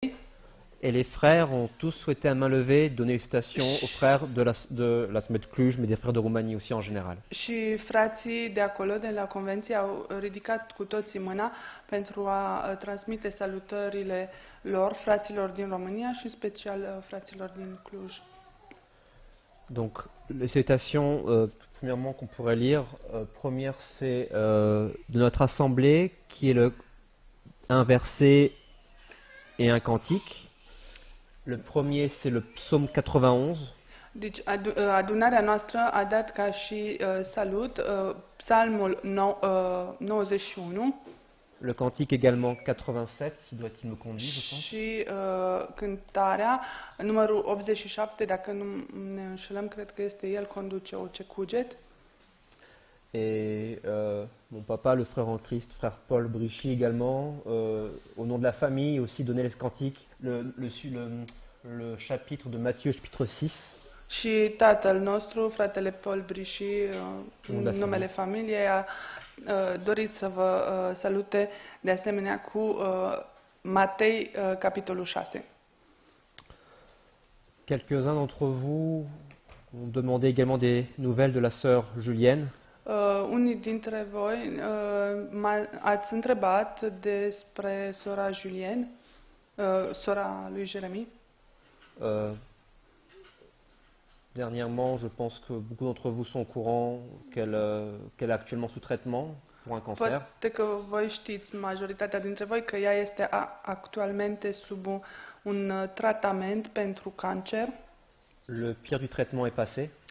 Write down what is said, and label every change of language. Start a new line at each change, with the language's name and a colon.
French: Et les frères ont tous souhaité à main levée donner les citations aux frères de la Smet Cluj, mais des frères de Roumanie aussi en général.
Romanian: Și frații de acolo, de la convenție, au ridicat cu toții mâna pentru a transmite salutările lor, fraților din România și în special fraților din Cluj.
French: Donc, les citations, premièrement, qu'on pourrait lire, première c'est de notre assemblée, qui est un verset et un cantique. Le premier, c'est le psaume 91.
Romanian: Deci, adunarea noastră a dat ca și salut psalmul 91
French: Le cantique également 87, si doit-il me conduire, je pense.
Romanian: și cântarea numărul 87, dacă nu ne înșelăm, cred că este El conduce orice cuget.
French: Et mon papa, le frère en Christ, frère Paul Brichy également, au nom de la famille, aussi donné les cantiques, le chapitre de Matthieu, chapitre 6.
Romanian: Și tatăl nostru, fratele Paul Briși, în numele familiei, a dorit să vă salute de asemenea cu Matei, capitolul 6.
French: Quelques-uns d'entre vous ont demandé également des nouvelles de la sœur Julienne.
Romanian: Unii dintre voi ați întrebat despre sora Julienne, sora lui Jeremy.
French: Dernièrement, je pense que beaucoup d'entre vous sont au courant qu'elle est actuellement sous traitement pour un cancer.
Romanian: Poate că voi știți, majoritatea dintre voi, că ea este actualmente sub un tratament pentru cancer.
French: Le pire du traitement est passé.